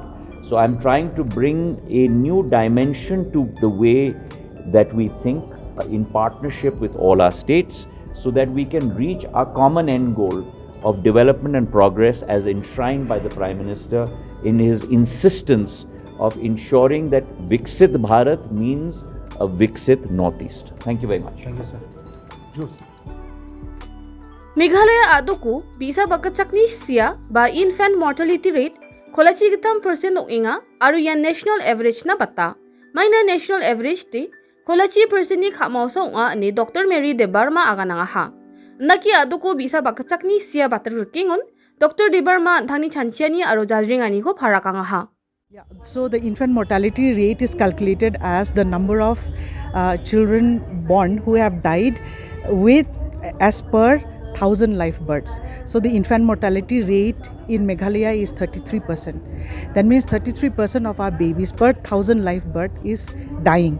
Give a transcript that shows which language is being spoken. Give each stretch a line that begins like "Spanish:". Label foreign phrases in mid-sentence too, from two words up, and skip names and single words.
English: So I'm trying to bring a new dimension to the way that we think in partnership with all our states, so that we can reach our common end goal of development and progress as enshrined by the Prime Minister in his insistence of ensuring that Viksit Bharat means a Viksit Northeast. Thank you very much. Thank you, sir. Juice.
Garo: Meghalaya adoku bisa bakatsak ni siya ba
English: infant mortality rate
Garo: kolachi gitam percent inga aru yan
English: national average
Garo: na bata. Maina
English: national average
Garo: te kolachi percent ni khamausa nga ni Dr. Mary De Barma aga nga ha. Naki adoku bisa bakatsak ni siya batar kingon Dr. De Barma thangni chanchiani aru jajringani ko pharaka nga ha.
English: Yeah, so the infant mortality rate is calculated as the number of children born who have died with as per 1,000 live births. So the infant mortality rate in Meghalaya is 33%. That means 33% of our babies per 1,000 live birth is dying.